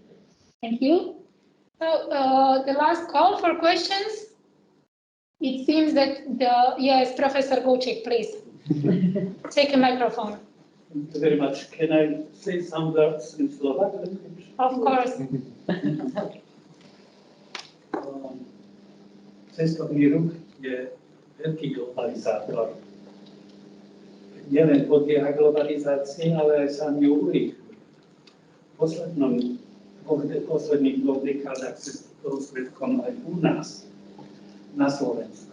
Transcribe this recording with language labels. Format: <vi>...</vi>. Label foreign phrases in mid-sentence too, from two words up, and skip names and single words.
<en>Thank you. So the last call for questions. It seems that yes, Professor Gucik, please take a microphone. Thank you very much. Can I say some words in Slovak? Of course.</en> <sk>Cestovný ruch je veľký globalizátor. Nielen podlieha globalizácii, ale aj sám ju urýchli. V posledných dvoch dekádach sa toho svedkom aj u nás, na Slovensku.</sk>